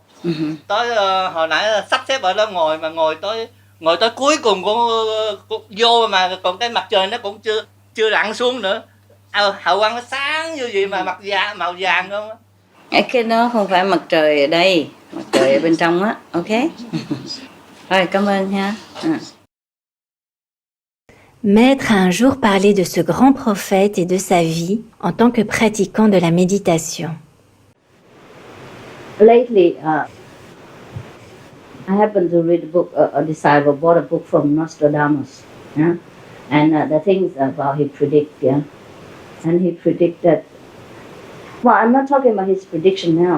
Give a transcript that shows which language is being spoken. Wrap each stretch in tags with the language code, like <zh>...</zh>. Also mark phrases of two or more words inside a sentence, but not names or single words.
<vi>Tới hồi nãy sắp xếp ở đó ngồi tới cuối cùng của vô, mà còn cái mặt trời nó cũng chưa lặn xuống nữa. Hào quang nó sáng như gì mà màu vàng không á. Cái đó không phải mặt trời ở đây, mặt trời ở bên trong á. Ok. Rồi, cảm ơn ha.</vi> <fr>Maître a un jour parlé de ce grand prophète et de sa vie en tant que pratiquant de la méditation.</fr> <en>Lately, I happened to read a book, a disciple bought a book from Nostradamus, yeah? And the things about he predict, yeah? And he predicted, well, I'm not talking about his prediction now.</en>